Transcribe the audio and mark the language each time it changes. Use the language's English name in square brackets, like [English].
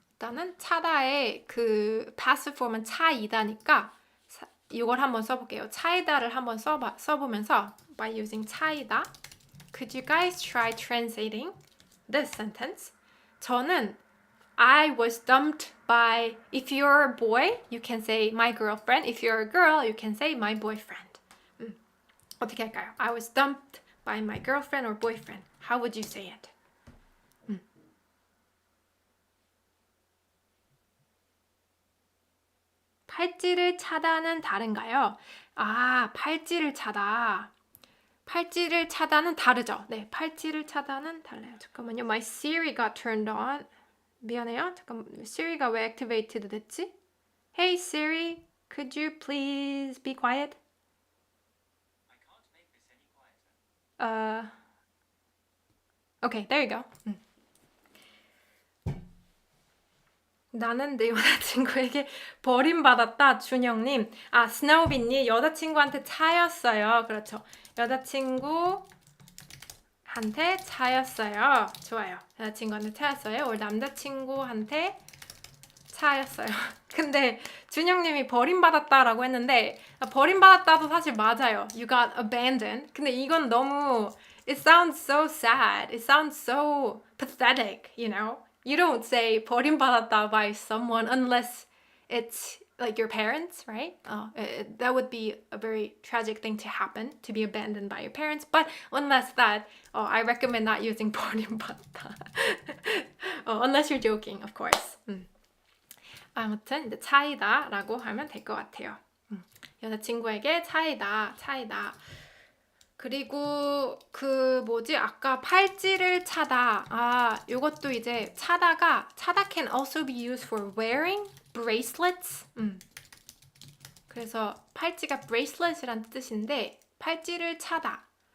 [Korean] 일단은 차다의 그 passive form은 차이다니까 이걸 한번 써볼게요. 차이다를 한번 써보면서 [English] by using [Korean] 차이다. [English] Could you guys try translating this sentence? [Korean] 저는 [English] I was dumped by, if you're a boy, you can say my girlfriend. If you're a girl, you can say my boyfriend. [Korean] 어떻게 할까요? [English] I was dumped by my girlfriend or boyfriend. How would you say it? [Korean] 팔찌를 차다는 다른가요? 아, 팔찌를 차다. 팔찌를 차다는 다르죠. 네, 팔찌를 차다는 달라요. 잠깐만요. [English] My Siri got turned on. [Korean] 미안해요. 잠깐, Siri가 왜 activated 됐지? [English] Hey Siri, could you please be quiet? I can't make this any quieter. Okay, there you go. [Korean] 나는 내 여자친구에게 버림받았다. 준영님. 아, 스노우비님 여자친구한테 차였어요. 그렇죠. 여자친구한테 차였어요. 좋아요. 여자친구한테 차였어요. 우리 남자친구한테 차였어요. 근데 준영님이 버림받았다라고 했는데 버림받았다도 사실 맞아요. [English] You got abandoned. [Korean] 근데 이건 너무 [English] It sounds so sad. It sounds so pathetic, you know? You don't say 버림받았다 by someone unless it's like your parents, right? That would be a very tragic thing to happen, to be abandoned by your parents. But unless that, I recommend not using 버림받다. Unless you're joking, of course. [Korean] 아무튼 이제 차이다라고 하면 될 것 같아요. 여자친구에게 차이다. 그리고 아까 팔찌를 차다. 아, 요것도 이제 [English] 차다 can also be used for wearing bracelets. [Korean] 그래서 팔찌가 bracelet이란 뜻인데 팔찌를 차이다.